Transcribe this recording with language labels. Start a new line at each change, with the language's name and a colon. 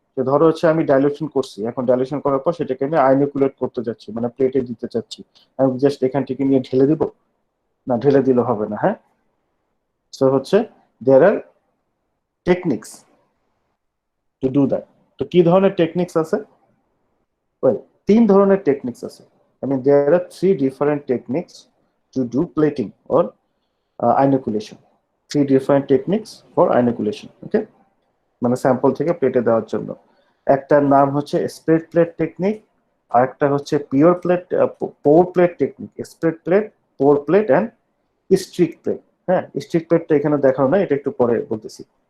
Bangla: যে ধরো হচ্ছে আমি ডাইলিউশন করছি, এখন ডাইলিউশন করার পর সেটাকে আমি আইনোকুলেট করতে যাচ্ছি, মানে প্লেটে দিতে চাচ্ছি, আমি জাস্ট এখান থেকে নিয়ে ঢেলে দিব না, ঢেলে দিলে হবে না।
English: হ্যাঁ, সো হচ্ছে there are techniques to do that.
Bangla: তো কি ধরনের টেকনিক্স আছে? ওয়েল, 3 ধরনের টেকনিক্স আছে।
English: I mean there are 3 different techniques to do plating or inoculation. 3 different techniques for inoculation.
Bangla: Okay, মানে স্যাম্পল থেকে প্লেটে দেওয়ার জন্য। একটার নাম হচ্ছে স্প্রেড প্লেট টেকনিক, আর একটা হচ্ছে pure plate poor plate technique. Spread plate, poor plate and Streak plate. হ্যাঁ, স্ট্রিক প্লেটটা এখানে দেখানো না, এটা একটু পরে বলতেছি।